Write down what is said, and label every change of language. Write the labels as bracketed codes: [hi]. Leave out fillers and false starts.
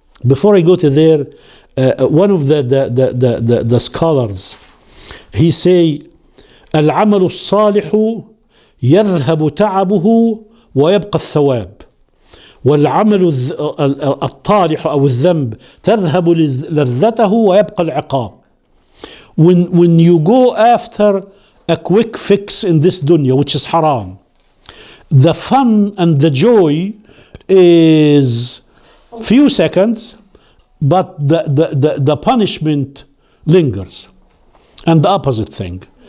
[en] Before I go to there, one of the scholars, he say, [ar] العمل الصالح يذهب تعبه ويبقى الثواب والعمل الطالح أو الذنب تذهب لذته ويبقى العقاب. [en] When you go after a quick fix in this dunya, which is haram, the fun and the joy is few seconds, but the punishment lingers. And the opposite thing.